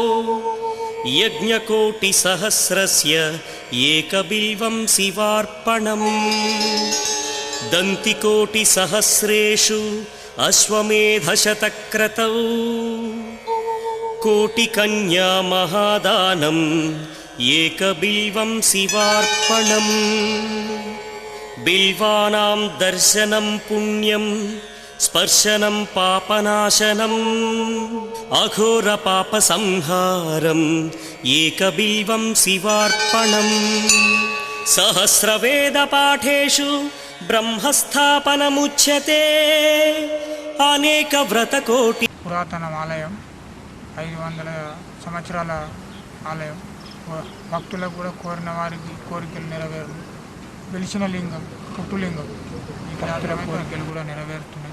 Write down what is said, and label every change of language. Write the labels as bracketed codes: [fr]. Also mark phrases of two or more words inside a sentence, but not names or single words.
[sa] यज्ञकोटिसहस्रस्य एकबिल्वं शिवार्पणम् दन्तिकोटिसहस्रेषु अश्वमेधशतक्रतौ कोटिकन्या महादानम् एकबिल्वं शिवार्पणम् बिल्वानां दर्शनं पुण्यं स्पर्शनं पापनाशनम् अघोरपापसंहारम् एकबिल्वं शिवार्पणम् सहस्रवेदपाठेषु ब्रह्मस्थापनमुच्यते అనేకవ్రతకోటి. [te] పురాతన ఆలయం, 500 సంవత్సరాల ఆలయం. భక్తులకు కూడా కోరిన వారికి కోరికలు నెరవేరు. వెలిసిన లింగం, పుట్టులింగం. ఈ కోరికలు కూడా నెరవేరుతున్నాయి.